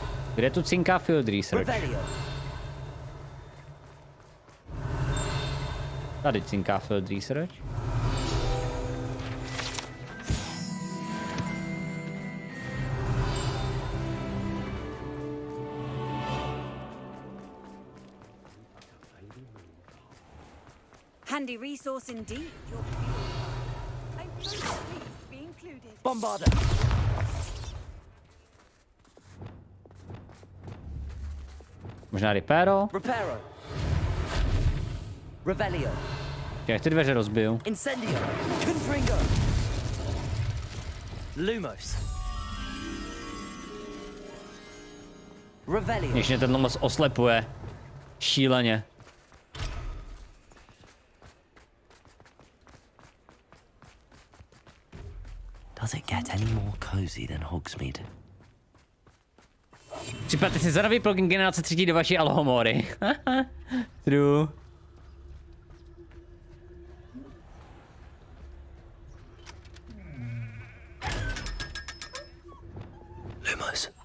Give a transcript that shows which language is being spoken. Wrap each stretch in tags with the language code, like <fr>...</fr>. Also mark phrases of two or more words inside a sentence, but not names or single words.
<cs>Kde tu cinká</cs> <en>field research?</en> <cs>Tady cinká</cs> <en>field research. Handy resource indeed. I'm so pleased to be included.</en> <cs>Bombarder! Možná reparo? Reparo! Revelio! Jak ty dveře rozbiju? Incendio! Confringo! Lumos! Revelio! Když mě ten moc oslepuje. Šíleně.</cs> <en>Does it get any more cozy than Hogsmeade?</en> <cs>Připadte si za nový plugin generace 3 do vaší Alhomory. True. Lumos.</cs>